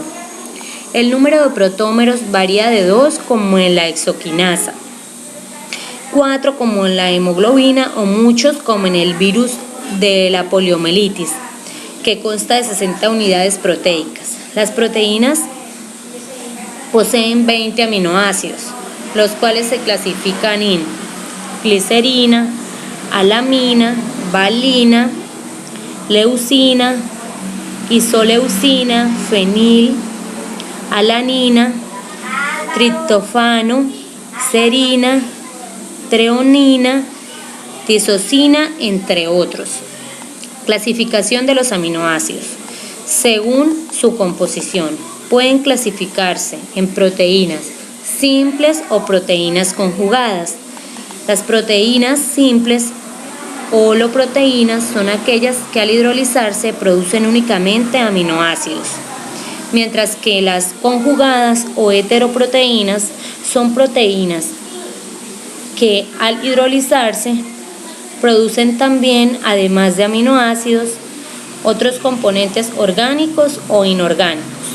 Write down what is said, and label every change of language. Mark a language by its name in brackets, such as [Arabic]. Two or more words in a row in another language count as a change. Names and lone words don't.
[Spanish] El número de protómeros varía de 2 como en la exoquinasa, 4 como en la hemoglobina o muchos como en el virus de la poliomielitis, que consta de 60 unidades proteicas. Las proteínas poseen 20 aminoácidos, los cuales se clasifican en glicerina, alamina, valina, leucina, isoleucina, fenil, alanina, triptófano, serina, treonina, tisocina, entre otros. Clasificación de los aminoácidos. Según su composición, pueden clasificarse en proteínas simples o proteínas conjugadas. Las proteínas simples o holoproteínas son aquellas que al hidrolizarse producen únicamente aminoácidos, mientras que las conjugadas o heteroproteínas son proteínas que al hidrolizarse producen también, además de aminoácidos, otros componentes orgánicos o inorgánicos.